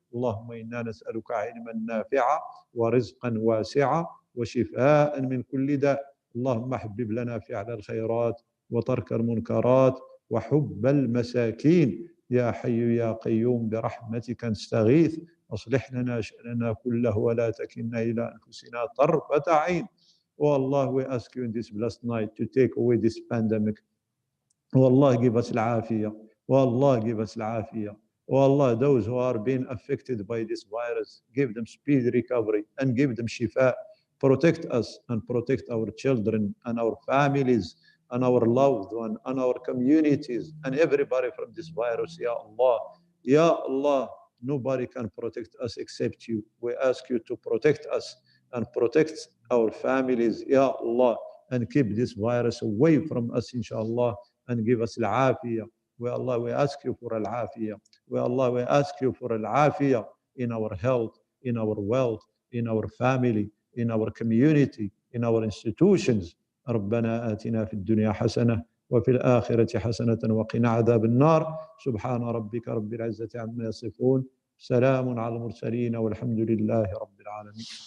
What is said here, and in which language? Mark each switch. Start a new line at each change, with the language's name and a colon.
Arabic: اللهم إنا نسألك علما نافعا ورزقا واسعا وشفاء من كل داء. اللهم حبب لنا فعل الخيرات وترك المنكرات وحب المساكين. يا حي يا قيوم برحمتك نستغيث. أصلح لنا شأننا كله ولا تكلنا إلى أنفسنا طرفة عين.
English: Oh Allah, we ask you in this blessed night to take away this pandemic. Oh Allah, give us al-afiyah. Oh Allah, give us al-afiyah. Oh Allah, those who are being affected by this virus, give them speedy recovery and give them shifa. Protect us and protect our children and our families and our loved ones and our communities and everybody from this virus. Ya Allah, Ya Allah, nobody can protect us except you. We ask you to protect us and protect our families, Ya Allah, and keep this virus away from us, inshallah, and give us al-afiyah. We Allah, we ask you for al-afiyah. We Allah, we ask you for al-afiyah in our health, in our wealth, in our family, in our community, in our institutions.
Arabic: ربنا آتنا في الدنيا حسنة وفي الآخرة حسنة وقنا عذاب النار. سبحان ربك رب العزة عما يصفون. سلام على المرسلين والحمد لله رب العالمين.